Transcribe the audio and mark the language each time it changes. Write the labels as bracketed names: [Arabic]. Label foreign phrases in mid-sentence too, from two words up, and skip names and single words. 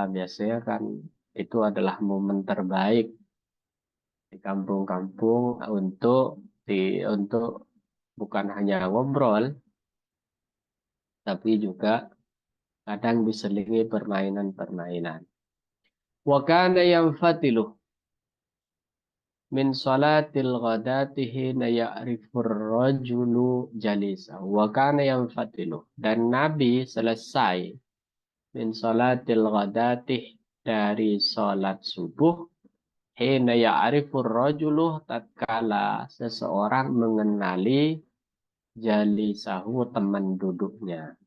[Indonesian] Biasanya kan itu adalah momen terbaik di kampung-kampung untuk bukan hanya ngobrol, tapi juga kadang diselingi permainan-permainan. [Arabic] وكان ينفتل من صلاة الغداة حين يعرف الرجل جليسه. وكان ينفتل. [Indonesian] Dan Nabi selesai [Arabic] من صلاة الغداة [Indonesian] dari sholat subuh, [Arabic] حين يعرف الرجل, [Indonesian] tatkala seseorang mengenali jalisahu, teman duduknya.